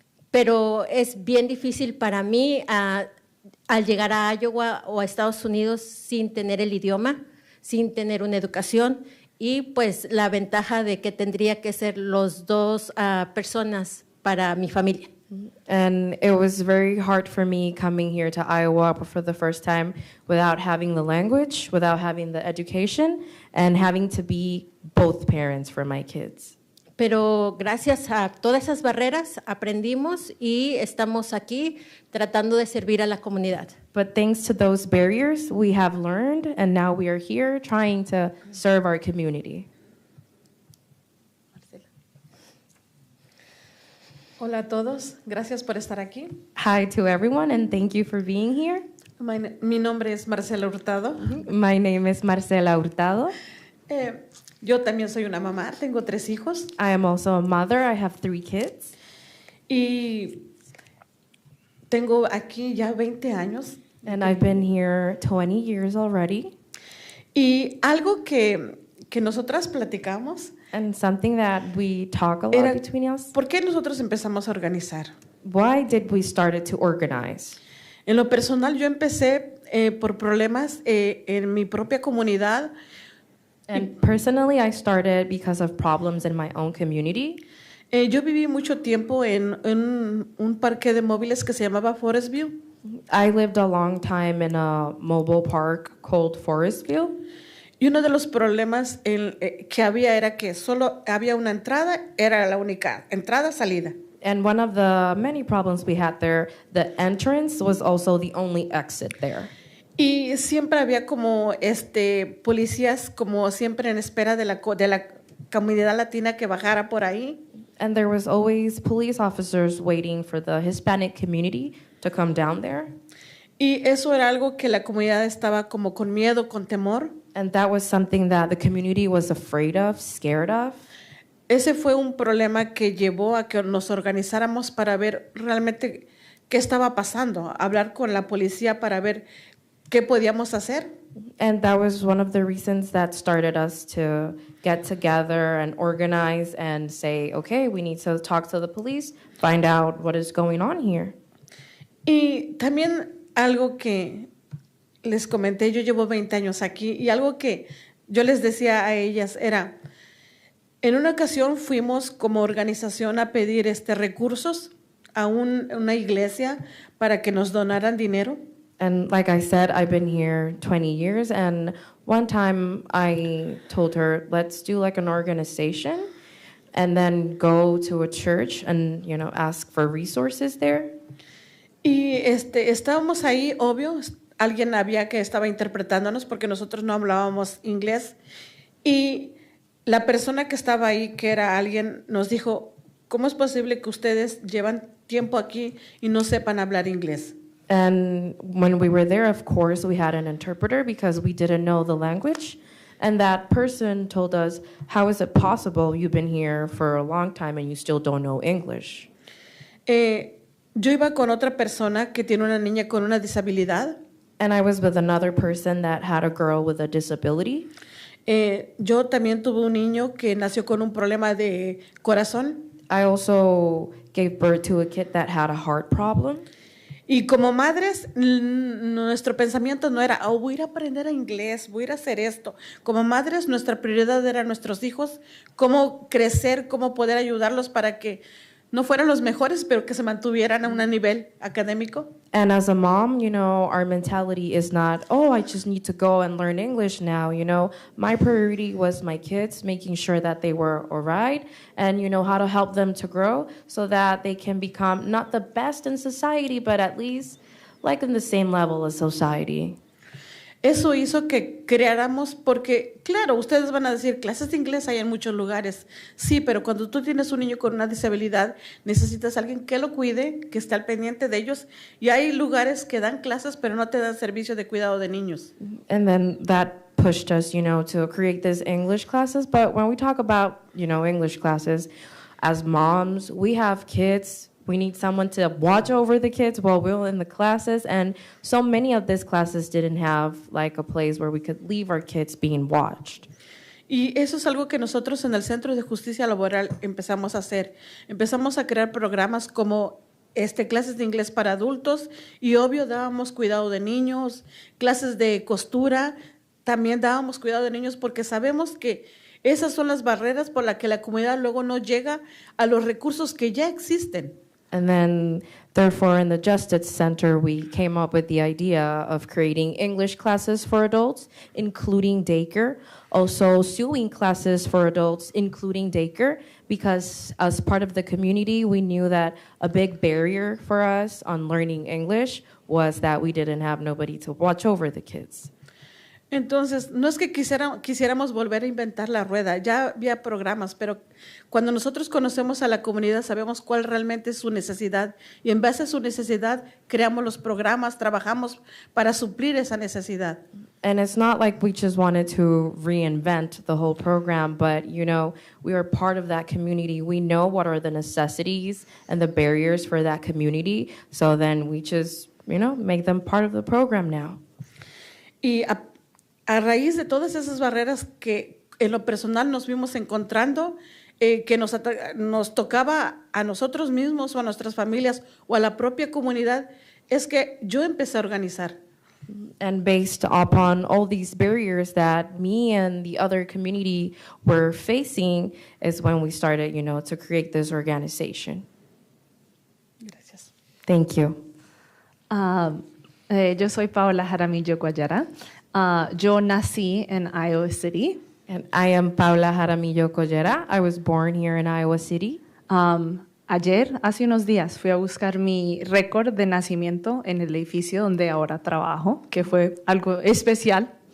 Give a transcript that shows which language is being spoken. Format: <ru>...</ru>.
<es>Pero es bien difícil para mí al llegar a Iowa o a Estados Unidos sin tener el idioma, sin tener una educación y pues la ventaja de que tendría que ser los dos personas para mi familia.</es> <en>And it was very hard for me coming here to Iowa for the first time without having the language, without having the education, and having to be both parents for my kids.</en> <es>Pero gracias a todas esas barreras aprendimos y estamos aquí tratando de servir a la comunidad.</es> <en>But thanks to those barriers, we have learned, and now we are here trying to serve our community.</en> <es>Hola a todos, gracias por estar aquí.</es> <en>Hi to everyone, and thank you for being here.</en> <es>Mi nombre es Marcela Hurtado.</es> <en>My name is Marcela Hurtado.</en> <es>Yo también soy una mamá, tengo 3 hijos.</es> <en>I am also a mother. I have 3 kids.</en> <es>Y tengo aquí ya 20 años.</es> <en>And I've been here 20 years already.</en> <es>Y algo que nosotras platicamos</es> <en>And something that we talk a lot</en> <es>era,</es> <en>between us.</en> <es>¿por qué nosotros empezamos a organizar?</es> <en>Why did we started to organize?</en> <es>En lo personal, yo empecé por problemas en mi propia comunidad.</es> <en>And personally, I started because of problems in my own community.</en> <es>Yo viví mucho tiempo en un parque de móviles que se llamaba Forest View.</es> <en>I lived a long time in a mobile park called Forestville.</en> <es>Y uno de los problemas que había era que solo había una entrada, era la única entrada, salida.</es> <en>And one of the many problems we had there, the entrance was also the only exit there.</en> <es>Y siempre había como policías como siempre en espera de la comunidad latina que bajara por ahí.</es> <en>And there was always police officers waiting for the Hispanic community to come down there.</en> <es>Y eso era algo que la comunidad estaba como con miedo, con temor.</es> <en>And that was something that the community was afraid of, scared of.</en> <es>Ese fue un problema que llevó a que nos organizáramos para ver realmente qué estaba pasando, hablar con la policía para ver qué podíamos hacer.</es> <en>And that was one of the reasons that started us to get together and organize and say, okay, we need to talk to the police, find out what is going on here.</en> <es>Y también algo que les comenté, yo llevo 20 años aquí y algo que yo les decía a ellas era, en una ocasión fuimos como organización a pedir recursos a una iglesia para que nos donaran dinero.</es> <en>And like I said, I've been here 20 years, and one time I told her, let's do like an organization and then go to a church and, ask for resources there.</en> <es>Y estábamos ahí, obvio, alguien había que estaba interpretándonos porque nosotros no hablábamos inglés. Y la persona que estaba ahí, que era alguien, nos dijo, ¿cómo es posible que ustedes llevan tiempo aquí y no sepan hablar inglés?</es> <en>And when we were there, of course, we had an interpreter because we didn't know the language. And that person told us, how is it possible you've been here for a long time and you still don't know English?</en> <es>Yo iba con otra persona que tiene una niña con una disabilidad.</es> <en>And I was with another person that had a girl with a disability.</en> <es>Yo también tuve un niño que nació con un problema de corazón.</es> <en>I also gave birth to a kid that had a heart problem.</en> <es>Y como madres, nuestro pensamiento no era, oh, voy a ir a aprender inglés, voy a ir a hacer esto. Como madres, nuestra prioridad era nuestros hijos, cómo crecer, cómo poder ayudarlos para que no fueran los mejores, pero que se mantuvieran a un nivel académico.</es> <en>And as a mom, our mentality is not, oh, I just need to go and learn English now. My priority was my kids, making sure that they were all right, and how to help them to grow so that they can become not the best in society, but at least like in the same level as society.</en> <es>Eso hizo que creáramos, porque claro, ustedes van a decir, clases de inglés hay en muchos lugares. Sí, pero cuando tú tienes un niño con una disabilidad, necesitas a alguien que lo cuide, que esté al pendiente de ellos. Y hay lugares que dan clases, pero no te dan servicio de cuidado de niños.</es> <en>And then that pushed us, to create these English classes. But when we talk about, English classes, as moms, we have kids. We need someone to watch over the kids while we're in the classes. And so many of these classes didn't have like a place where we could leave our kids being watched.</en> <es>Y eso es algo que nosotros en el Centro de Justicia Laboral empezamos a hacer. Empezamos a crear programas como clases de inglés para adultos y obvio dábamos cuidado de niños, clases de costura, también dábamos cuidado de niños porque sabemos que esas son las barreras por las que la comunidad luego no llega a los recursos que ya existen.</es> <en>And then, therefore, in the Justice Center, we came up with the idea of creating English classes for adults, including daycare, also sewing classes for adults, including daycare, because as part of the community, we knew that a big barrier for us on learning English was that we didn't have nobody to watch over the kids.</en> <es>Entonces, no es que quisiéramos volver a inventar la rueda, ya había programas, pero cuando nosotros conocemos a la comunidad sabemos cuál realmente es su necesidad y en base a su necesidad creamos los programas, trabajamos para suplir esa necesidad.</es> <en>And it's not like we just wanted to reinvent the whole program, but, we are part of that community. We know what are the necessities and the barriers for that community, so then we just, make them part of the program now.</en> <es>Y a raíz de todas esas barreras que en lo personal nos vimos encontrando, que nos tocaba a nosotros mismos o a nuestras familias o a la propia comunidad, es que yo empecé a organizar.</es> <en>And based upon all these barriers that me and the other community were facing is when we started, to create this organization.</en> <es>Gracias.</es> <en>Thank you.</en> <es>Yo soy Paola Jaramillo Guayara. Yo nací en Iowa City.</es> <en>And I am Paola Jaramillo Collera. I was born here in Iowa City.</en> <es>Hace unos días, fui a buscar mi récord de nacimiento en el edificio donde ahora trabajo, que fue algo especial.</es>